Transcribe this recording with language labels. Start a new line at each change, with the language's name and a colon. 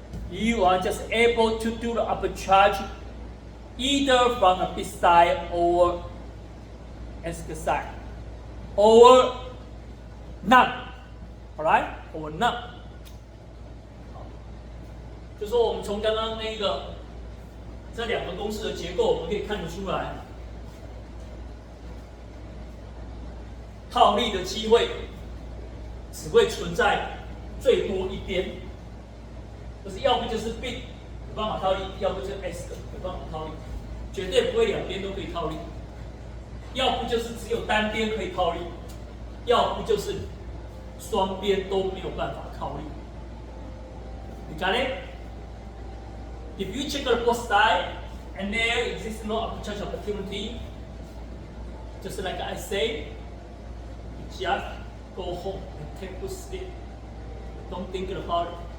English: You are just able to do the arbitrage either from the bid side or ask side, or none, alright, or none.
Chinese: 就说我们从刚刚那个这两个公式的结构，我们可以看得出来，套利的机会只会存在最多一边，就是要不就是 bid 有办法套利，要不就是 ask 有办法套利，绝对不会两边都可以套利。要不就是只有单边可以套利，要不就是双边都没有办法套利。
English: You got it? If you check the both sides and there exists no arbitrage opportunity, just like I say, you just go home and take a sleep. Don't think about it.